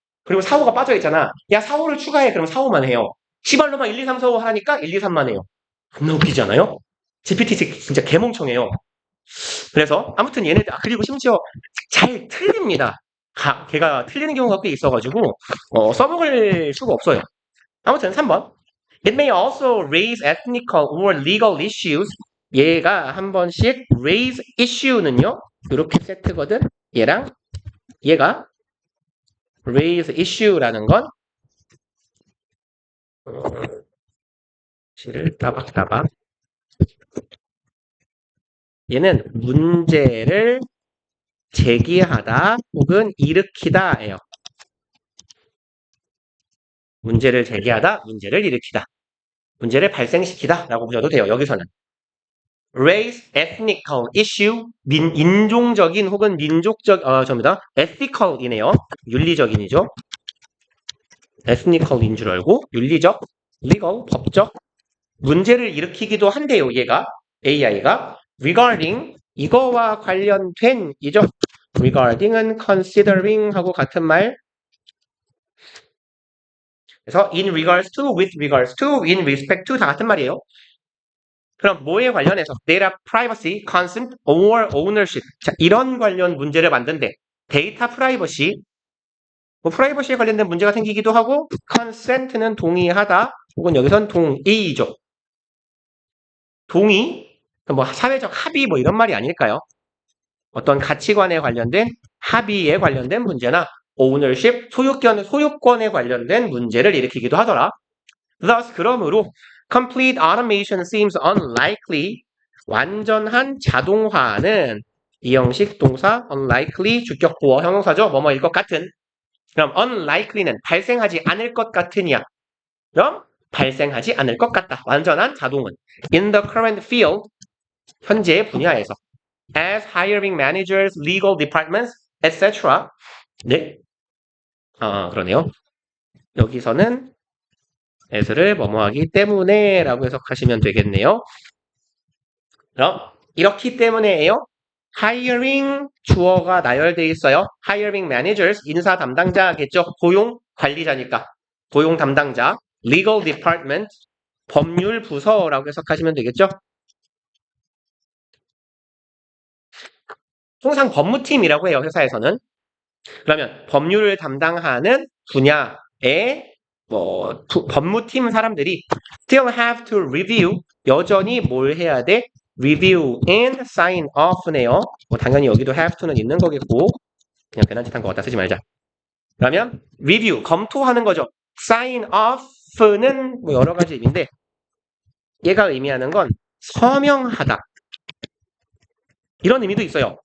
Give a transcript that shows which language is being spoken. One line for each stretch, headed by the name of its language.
Korean: 그리고 4, 5가 빠져 있잖아. 야 4, 5를 추가해. 그럼 4, 5만 해요. 시발로만 1, 2, 3, 4, 5 하니까 1, 2, 3만 해요. 겁나 웃기지 않아요? GPT 진짜 개멍청해요. 그래서 아무튼 얘네들 그리고 심지어 잘 틀립니다. 걔가 틀리는 경우가 꽤 있어가지고 써먹을 수가 없어요. 아무튼 3번.
English: It may also raise ethnical or legal issues.
Korean: 얘가 한 번씩 raise issue는요. 이렇게 세트거든. 얘가 raise issue라는 건 시를 따박따박 얘는 문제를 제기하다 혹은 일으키다예요. 문제를 제기하다, 문제를 일으키다. 문제를 발생시키다 라고 보셔도 돼요. 여기서는. raise ethnical issue, 인종적인 혹은 접니다. ethical이네요. 윤리적인이죠. ethnical인 줄 알고 윤리적, legal, 법적 문제를 일으키기도 한대요. 얘가 AI가 regarding 이거와 관련된 이죠. regarding은 considering 하고 같은 말.
English: 그래서 in regards to, with regards to, in respect to
Korean: 다 같은 말이에요. 그럼 뭐에 관련해서 data privacy, consent, or ownership 자, 이런 관련 문제를 만든대. 데이터 프라이버시 뭐 프라이버시에 관련된 문제가 생기기도 하고 consent는 동의하다 혹은 여기선 동의죠. 동의 뭐 사회적 합의 뭐 이런 말이 아닐까요? 어떤 가치관에 관련된 합의에 관련된 문제나 ownership 소유권에 관련된 문제를 일으키기도 하더라.
English: Thus
Korean: 그러므로
English: complete automation seems unlikely.
Korean: 완전한 자동화는 이 형식 동사 unlikely 주격 보어 형용사죠. 뭐뭐일 것 같은. 그럼 unlikely는 발생하지 않을 것 같으냐. 그럼 발생하지 않을 것 같다. 완전한 자동은
English: in the current field
Korean: 현재 분야에서
English: as hiring managers, legal departments, etc.
Korean: 네. 그러네요. 여기서는 as를 뭐뭐하기 때문에 라고 해석하시면 되겠네요. 그럼 이렇기 때문에예요. hiring 주어가 나열되어 있어요. hiring managers 인사 담당자겠죠. 고용 관리자니까. 고용 담당자. legal department 법률 부서라고 해석하시면 되겠죠. 통상 법무팀이라고 해요. 회사에서는. 그러면 법률을 담당하는 분야의 법무팀 사람들이
English: still have to review
Korean: 여전히 뭘 해야 돼?
English: review and sign off네요.
Korean: 당연히 여기도 have to는 있는 거겠고 그냥 배난짓한 거 갖다 쓰지 말자. 그러면 review 검토하는 거죠. sign off는 뭐 여러 가지 의미인데 얘가 의미하는 건 서명하다 이런 의미도 있어요.